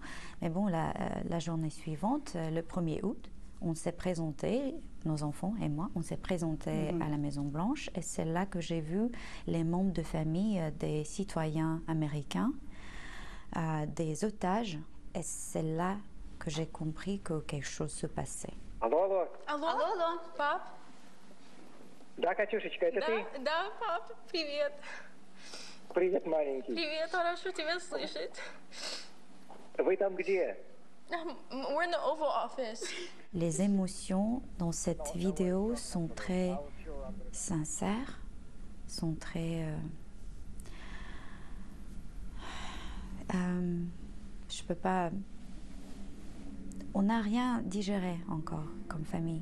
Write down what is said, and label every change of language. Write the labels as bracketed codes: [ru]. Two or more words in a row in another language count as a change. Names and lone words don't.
[fr] Mais bon, la journée suivante, le 1er août, on s'est présenté, nos enfants et moi, on s'est présenté à la Maison Blanche et c'est là que j'ai vu les membres de famille des citoyens américains, des otages, et c'est là que j'ai compris que quelque chose se passait. [ru] Алло, алло. Алло? Алло, пап? Да, Катюшечка, это ты? Да, пап, привет. Привет, маленький. Привет, хорошо тебя слышать. Вы там где? [en] We're in the Oval Office. [fr] Les émotions dans cette vidéo sont très sincères, sont très... je peux pas... On n'a rien digéré encore comme famille.